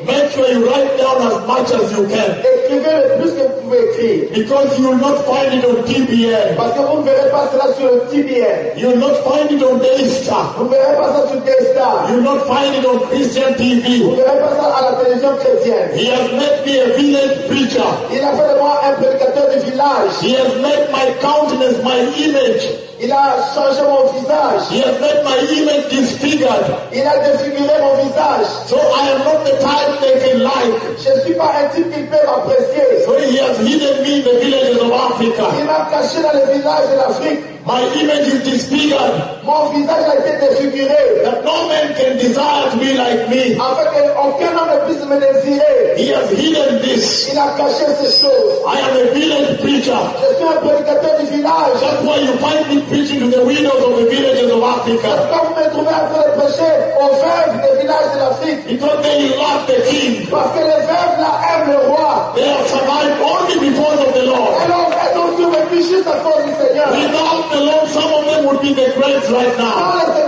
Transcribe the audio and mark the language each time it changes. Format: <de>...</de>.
<en>Make sure you write down as much as you can.</en> <fr>Écrivez le plus que vous pouvez écrire.</fr> <en>Because you will not find it on TBN.</en> <fr>Parce que vous ne verrez pas cela sur le TBN.</fr> <en>You will not find it on Daystar.</en> <fr>Vous ne verrez pas ça sur Daystar.</fr> <en>You will not find it on Christian TV.</en> <fr>Vous ne verrez pas ça à la télévision chrétienne.</fr> <en>He has made me a village preacher.</en> <fr>Il a fait de moi un prédicateur de village.</fr> <en>He has made my countenance my image.</en> <fr>Il a changé mon visage.</fr> <en>He has made my image disfigured.</en> <fr>Il a défiguré mon visage.</fr> <en>So I am not the type they can like.</en> <fr>Je ne suis pas un type qu'il peut apprécier.</fr> <en>So he has hidden me in the villages of Africa.</en> <fr>Il m'a caché dans les villages de l'Afrique.</fr> <en>My image is disfigured.</en> <fr>Mon visage a été défiguré.</fr> <en>That no man can desire to be like me.</en> <fr>Afin que aucun homme ne puisse me désirer.</fr> <en>He has hidden this.</en> <fr>Il a caché ces choses.</fr> <en>I am a village preacher.</en> <fr>Je suis un prédicateur du village.</fr> <en>That's why you find me preaching to the widows of the villages of Africa.</en> <fr>Pourquoi vous me trouvez en train de prêcher aux veuves des villages de l'Afrique?</fr> <en>Because they love the king.</en> <fr>Parce que les veuves là aiment le roi.</fr> <en>They have survived only because of the Lord. Without the Lord, some of them would be in the graves right now.</en>